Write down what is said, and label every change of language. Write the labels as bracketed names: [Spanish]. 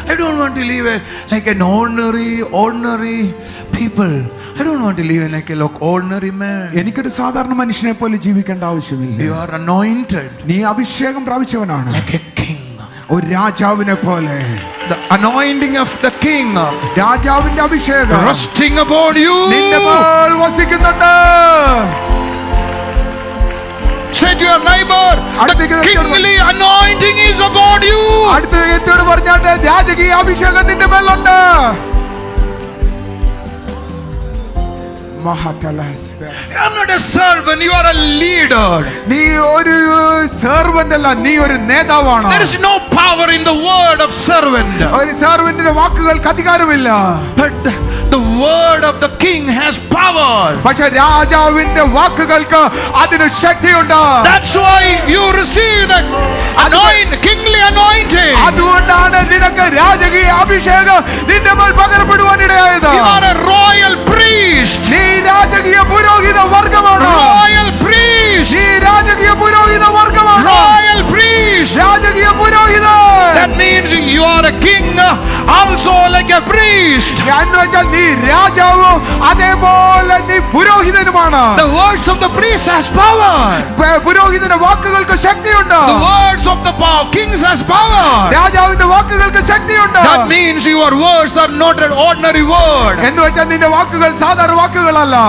[English] I don't want to live like an ordinary people. I don't want to live like an ordinary man. [Malayalam] എനിക്കൊരു സാധാരണ മനുഷ്യനെ പോലെ ജീവിക്കേണ്ട ആവശ്യമില്ല. [English] You are anointed [Malayalam] നീ അഭിഷേകം പ്രാപിച്ചവനാണ്, [English] like a king. [Malayalam] ഒരു രാജാവിനെ പോലെ. [English] The anointing of the king [Malayalam] രാജാവിന്റെ അഭിഷേകം [English] resting upon you. [Malayalam] നിന്റെ മേൽ വസിക്കുന്നുണ്ട്. [English] Say to your neighbor, the kingly anointing is upon you. [Malayalam] അടുത്ത വ്യക്തിയോട് പറഞ്ഞാട്ടെ, രാജകീയ അഭിഷേകം നിന്റെ മേലുണ്ട്. [English] You are not a servant, you are a leader. [Malayalam] നീ ഒരു സെർവന്റ് അല്ല, നീ ഒരു നേതാവാണ്. [English] There is no power in the word of servant. [Malayalam] ഒരു സെർവന്റിന്റെ വാക്കുകൾക്ക് അധികാരമില്ല. [English] But the word of the king has power. [Malayalam] പക്ഷെ രാജാവിന്റെ വാക്കുകൾക്ക് അതിന് ശക്തിയുണ്ട്. [English] That's why you receive the kingly anointing. [Malayalam] അതുകൊണ്ടാണ് നിനക്ക് രാജകീയ അഭിഷേകം നിന്റെ മേൽ പകരപ്പെടുവാനിടയായത്. [English] You are a royal priest. [Malayalam] നീ രാജകീയ പുരോഹിത വർഗമാണ്. [English] Royal priest. [Malayalam] നീ രാജകീയ പുരോഹിത വർഗമാണ്. [English] Royal priest. [Malayalam] രാജകീയ പുരോഹിത. [English] That means you are a king also like a priest. [Malayalam] എന്ന് വെച്ചാൽ നീ രാജാവും അതേപോലെ നീ പുരോഹിതനുമാണ്. [English] The words of the priest has power. [Malayalam] പുരോഹിതന്റെ വാക്കുകൾക്ക് ശക്തിയുണ്ട്. [English] The words of the kings has power. [Malayalam] രാജാവിന്റെ വാക്കുകൾക്ക് ശക്തിയുണ്ട്. [English] That means your words are not an ordinary word. [Malayalam] എന്ന് വെച്ചാൽ നിന്റെ വാക്കുകൾ സാധാരണ വാക്കുകളല്ല.